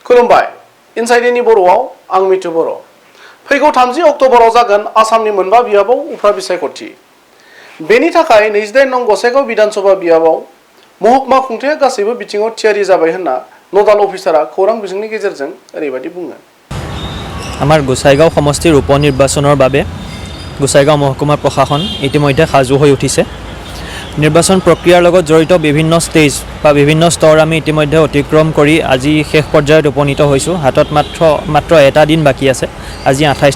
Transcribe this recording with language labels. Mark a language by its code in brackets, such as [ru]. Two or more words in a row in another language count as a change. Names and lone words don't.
[brx] खुलुमबाय इनसाइडनि बर'आव आं मिथु बर' फैगौ 30 अक्ट'बराव जागोन आसामनि मोनबा बियाबाव उफ्रा बिसायख'थि बेनि थाखाय 28 नं गसाइगाव विधानसभा बियाबाव महकुमा खुंथाया गासैबो बिथिङाव थियारि जाबाय होनना नडाल अफिसारा खौरां बिजोंनि गेजेरजों ओरैबायदि बुङो [as] আমাৰ গোসাইগাঁও সমষ্টিৰ উপনিৰ্বাচনৰ বাবে গোসাইগাঁও মহকুমা প্ৰশাসন ইতিমধ্যে সাজু হৈ উঠিছে নিৰ্বাচন প্ৰক্ৰিয়াৰ লগত জড়িত বিভিন্ন ষ্টেজ বা বিভিন্ন স্তৰ আমি ইতিমধ্যে অতিক্ৰম কৰি আজি শেষ পৰ্যায়ত উপনীত হৈছোঁ হাতত মাত্ৰ এটা দিন বাকী আছে আজি 28